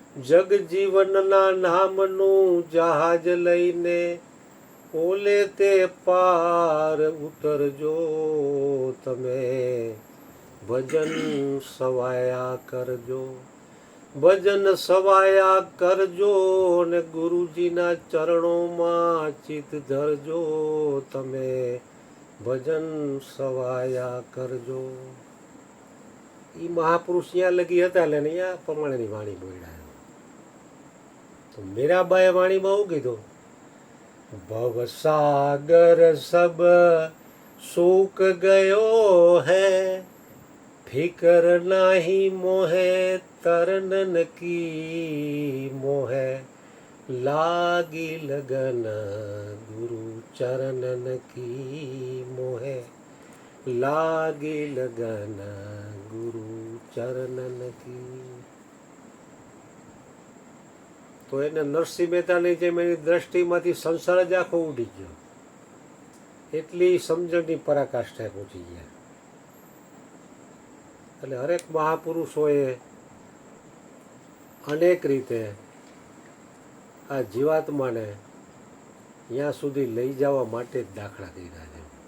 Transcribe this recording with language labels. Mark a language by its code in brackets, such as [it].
[gu] જગ જીવનના નામનું જહાજ લઈને ઓલે તે પાર ઉતરજો, તમે ભજન સવાયા કરજો, ભજન સવાયા કરજો ને ગુરુજીના ચરણોમાં ચિત ધરજો, તમે ભજન સવાયા કરજો. એ મહાપુરુષ ત્યાં લગી હતા એટલે અહીંયા પ્રમાણેની વાણી બોલ્યા. તો મીરાબાઈએ વાણીમાં શું કીધું, [hi] ભવસાગર સબ સૂક ગયો હૈ, ફિકર નહીં મોહે तरनन की मोहे, लागी लगन गुरु चरणन की मोहे, लागी लगन गुरु चरणन की. [gu] તો એને નરસિંહ મહેતાની જેમ એની દ્રષ્ટિમાંથી સંસાર જ આખો ઉડી ગયો. એટલી સમજણની પરાકાષ્ઠાએ પહોંચી ગયા. એટલે હરેક મહાપુરુષોએ અનેક રીતે આ જીવાત્માને ત્યાં સુધી લઈ જવા માટે જ દાખલા કર્યા છે.